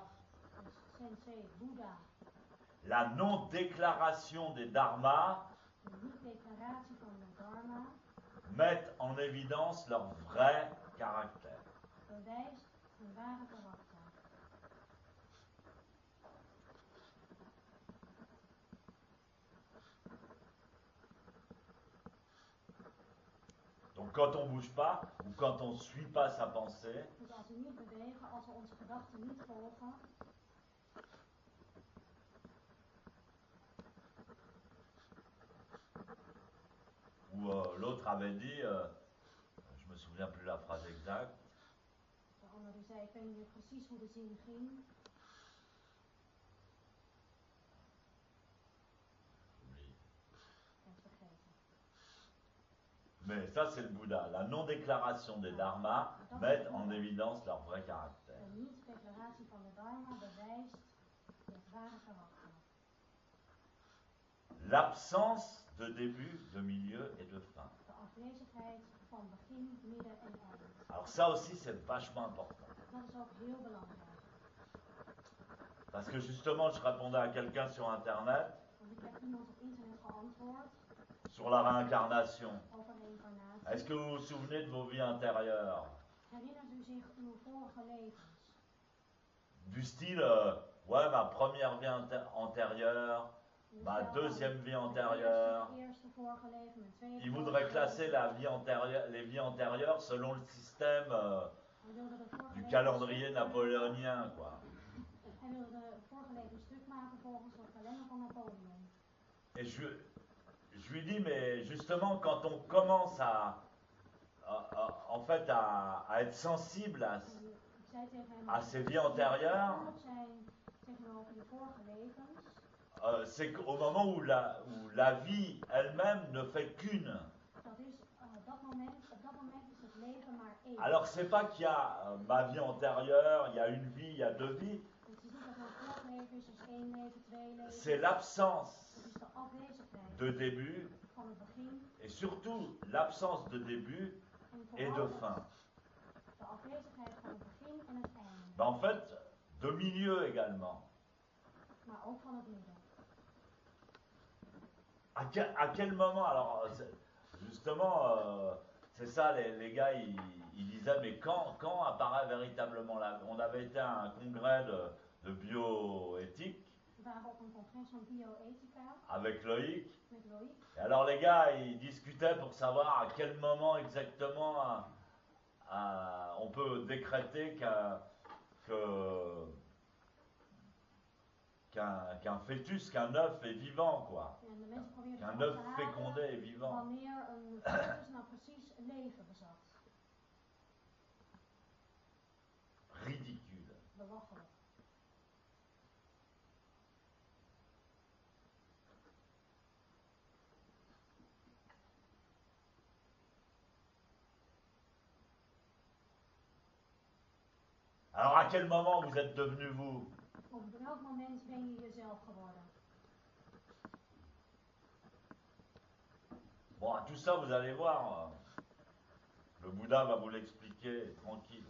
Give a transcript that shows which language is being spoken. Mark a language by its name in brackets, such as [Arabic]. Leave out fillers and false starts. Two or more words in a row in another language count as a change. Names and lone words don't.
[Dutch] Dus Sensei, Boeddha, [French] la non-déclaration des dharmas [Dutch] de niet-declaratie van de Dharma, [French] mettent en évidence leur vrai caractère. [Dutch] bewijst hun ware karakter. [French] Donc quand on ne bouge pas, ou quand on ne suit pas sa pensée, [Dutch] Dus als we niet bewegen, als we onze gedachten niet volgen, [French] ou l'autre avait dit, je me souviens plus la phrase exacte, [Dutch] de ander die zei, ik weet niet meer precies hoe de zin ging, [French] oui. [Dutch] ik ben het vergeten. [French] Mais ça c'est le Bouddha, la non-déclaration des dharmas met en évidence leur vrai caractère. [Dutch] De niet-declaratie van de Dharma bewijst het ware karakter. [French] L'absence de début, de milieu et de fin. [Dutch] De afwezigheid van begin, midden en eind. [French] Alors ça aussi, c'est vachement important. [Dutch] Dat is ook heel belangrijk. [French] Parce que justement, je répondais à quelqu'un sur Internet [Dutch] Want ik heb iemand op internet geantwoord [French] sur la réincarnation. [Dutch] over reïncarnatie. [French] Est-ce que vous vous souvenez de vos vies intérieures? [Dutch] Herinnert u zich uw vorige levens? [French] Du style, ouais, ma première vie antérieure, ma deuxième vie antérieure. [Dutch] Eerste vorige leven, mijn tweede [French] Il [Dutch] vorige [French] voudrait [Dutch] leven. [French] classer la vie antérieure, les vies antérieures selon le système [Dutch] Hij wilde de vorige [French] du [Dutch] levens [French] calendrier [Dutch] stuk [French] napoléonien, quoi. [Dutch] maken. Hij wilde de vorige leven stuk maken volgens de kalender van Napoleon. [French] Et je lui dis, mais justement, quand on commence en fait, à être sensible [Dutch] En ik zei tegen hem, [French] à ces vies antérieures, [Dutch] gevoelig zijn tegenover de vorige levens. [French] C'est qu'au moment où la vie elle-même ne fait qu'une. [Dutch] Dat is op dat moment is het leven maar één. [French] Alors c'est pas qu'il y a ma vie antérieure, il y a une vie, il y a deux vies. [Dutch] Het is niet dat er een vorig leven is, dus één leven, twee levens. [French] C'est l'absence [Dutch] Het is de afwezigheid [French] de début [Dutch] van het begin [French] et surtout l'absence de début [Dutch] en [French] et de [Dutch] vooral [French] fin. [Dutch] de afwezigheid van het begin en het einde. [French] Ben, en fait, de milieu également. [Dutch] Maar ook van het midden. [French] À quel moment, alors justement, c'est ça, les gars, ils disaient, mais quand apparaît véritablement la... On avait été à un congrès de bioéthique [Dutch] We waren op een congres van bioethica [French] avec Loïc. [Dutch] met Loïc. [French] Et alors les gars, ils discutaient pour savoir à quel moment exactement on peut décréter qu'un fœtus, qu'un œuf est vivant, quoi. [Dutch] En de mensen probeerden [French] Qu'un [Dutch] te [French] œuf [Dutch] achterhalen [French] fécondé est vivant. [Dutch] wanneer een foetus nou precies leven bezat. [French] Ridicule. [Dutch] Belachelijk. [French] Alors à quel moment vous êtes devenu vous? [Dutch] Op welk moment ben je jezelf geworden? [French] Bon, tout ça, vous allez voir. Le Bouddha va vous l'expliquer tranquille.